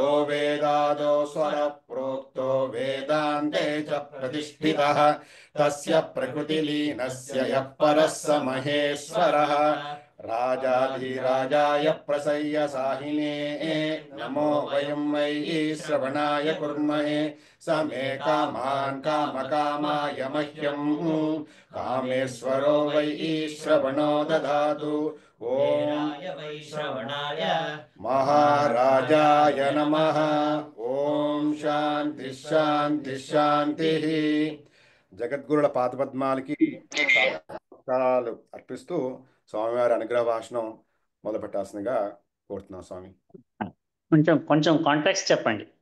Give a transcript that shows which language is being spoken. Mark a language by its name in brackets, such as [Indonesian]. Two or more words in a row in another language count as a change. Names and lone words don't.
[Sanskrit] वेदादो स्वरप्रोक्तो वेदान्ते च प्रतिष्ठितः तस्य प्रकृतिलीनस्य यः परः स महेश्वरः राजाधिराजाय प्रसह्य साहिने नमो वयं वै श्रवणाय कुर्महे स मे कामान् कामकामाय मह्यम् कामेश्वरो वै श्रवणो ददातु ॐ वैश्रवणाय महाराजाय नमः। ॐ शान्ति शान्ति शान्ति. [Telugu] జగద్గురుల పాదపద్మాలకి నమస్కారాలు అర్పిస్తూ స్వామివారి అనుగ్రహ భాషణం మొదలుపెట్టాల్సిందిగా కోరుతున్నాం స్వామి. కొంచెం కొంచెం కాంటాక్ట్స్ చెప్పండి.